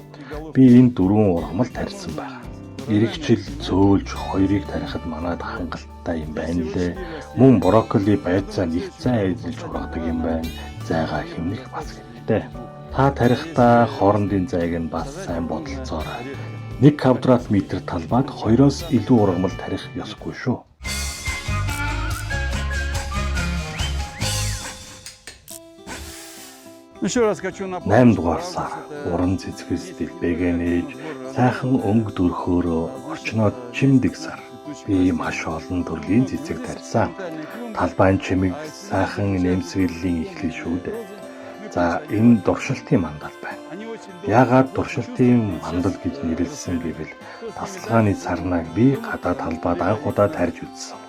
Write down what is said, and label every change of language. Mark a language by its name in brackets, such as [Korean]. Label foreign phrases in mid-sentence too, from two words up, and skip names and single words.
[Mongolian] Би энэ 4 ургамал тарьсан байна. Иргэжил зөөлж 2-ыг тарихад манад хангалттай юм байна лээ. Мөн брокколи байцаа нэг цай эзэлж ургадаг юм байна. Зайгаа хэмнэх бас хэрэгтэй. Та тарихдаа хоорондын зайг нь бас сайн бодолцоорой. 1 квадрат метр талбайд 2-оос илүү ургамал тарих ёсгүй шүү. [Russian] Еще раз хочу напомнить. [Mongolian] 8 дугаар сар уран цэцгээс дэлбэгээ сайхан өнгө дөрхөөрөө орчноод чимдэг сар. Би маш олон төрлийн цэцэг тарьсан. Талбайн чимэг сайхан нэмсгэлийн эхлэл шүү дээ. За энэ дуршилтын мандал байна. Яагаад дуршилтын мандал гэж нэрлэсэн гэвэл тасалгааны сарнаг би гадаа талбайд анх удаа тарьж үзсэн.